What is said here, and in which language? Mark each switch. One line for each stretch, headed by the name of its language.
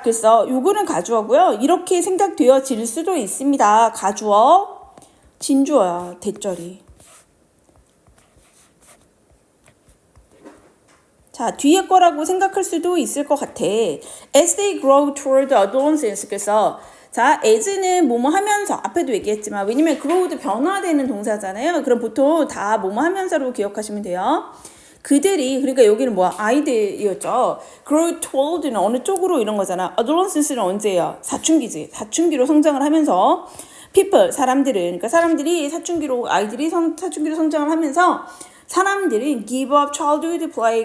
Korean: 그래서 요거는 가주어고요. 이렇게 생각되어질 수도 있습니다. 가주어, 진주어야, 대절이. 자, 뒤에 거라고 생각할 수도 있을 것 같아.
English: As they grow toward adolescence.
Korean: 그래서 자, as는 뭐뭐 하면서 앞에도 얘기했지만 왜냐면 grow도 변화되는 동사잖아요. 그럼 보통 다 뭐뭐 하면서로 기억하시면 돼요. 그들이 그러니까 여기는 뭐야? 아이들이었죠. grow toward는 어느 쪽으로 이런 거잖아. adolescence는 언제예요? 사춘기지. 사춘기로 성장을 하면서 people 사람들은 그러니까 사람들이 아이들이 사춘기로 성장을 하면서 사람들은 give up childhood play.